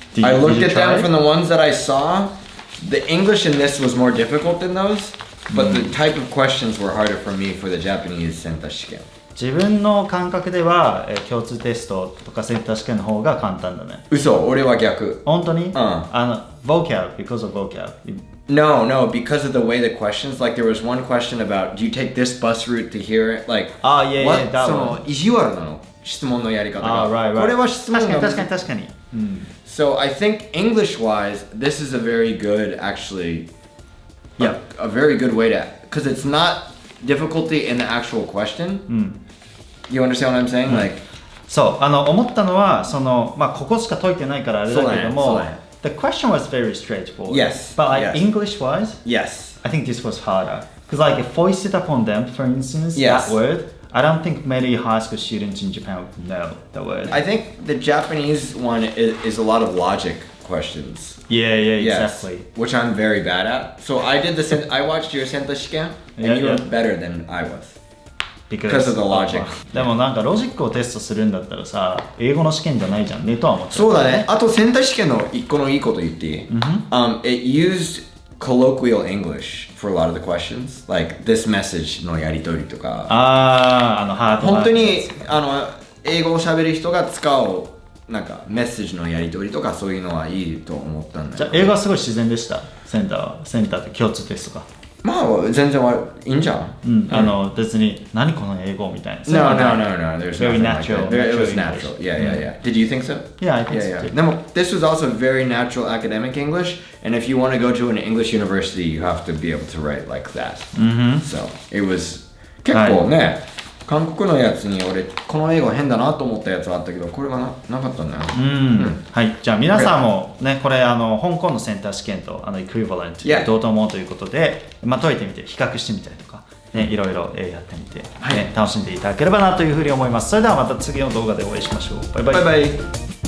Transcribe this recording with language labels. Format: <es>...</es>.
<en>I looked at them from the ones that I saw. The English in this was more difficult than those, but the type of questions were harder for me for the Japanese センター試験。</en> <ja>自分の感覚では、共通テストとかセンター試験の方が簡単だね。嘘、俺は逆。本当に</ja> <en>vocab, because of vocab. No, because of the way the questions, like there was one question about, do you take this bus route to here? Like, that one.</en> <ja>その意地悪なの質問のやり方が。</ja> <en>right.</en> <ja>これは質問が確かに。</ja> <en>So I think English-wise, this is a very good, actually, a very good way to, because it's not difficulty in the actual question.You understand what I'm saying? Like,</en> <ja>そう、思ったのは、ここしか解いてないからあれだけども、</ja> <en>the question was very straightforward. Yes. But like English-wise, yes. I think this was harder. Because like foisted upon them, for instance, that word, I don't think many high school students in Japan would know the word. I think the Japanese one is a lot of logic questions. Yeah, exactly. Which I'm very bad at. So I watched your Senta Shiken, and you were better than I was.Because of the logic.</en> <ja>でもなんかロジックをテストするんだったらさ、英語の試験じゃないじゃんねとは思ってそうだね。あとセンター試験の一個のいいこと言っていい、</ja> <en>It used colloquial English for a lot of the questions. Like this message</en> <ja>のやり取りとか。ハート本当に英語を喋る人が使うなんかメッセージのやり取りとかそういうのはいいと思ったんだけど。じゃあ英語はすごい自然でした。センターって共通テストが。まあ全然いいんじゃん。別に何この英語みたいな。</ja> <en>No. There's very nothing natural. Like that. It was natural. Yeah. Did you think so? Yeah, I think so.</en> <ja>でも</ja> <en>this was also very natural academic English, and if you want to go to an English university, you have to be able to write like that. So it was</en> <ja>結構ね。韓国のやつに俺この英語変だなと思ったやつはあったけどこれがなかったんだよ。はい、じゃあ皆さんもねこれ香港のセンター試験とエクイバレント同等もということで、解いてみて比較してみたりとか、ね、いろいろやってみて、楽しんでいただければなというふうに思います。それではまた次の動画でお会いしましょう。バイバイ。</ja>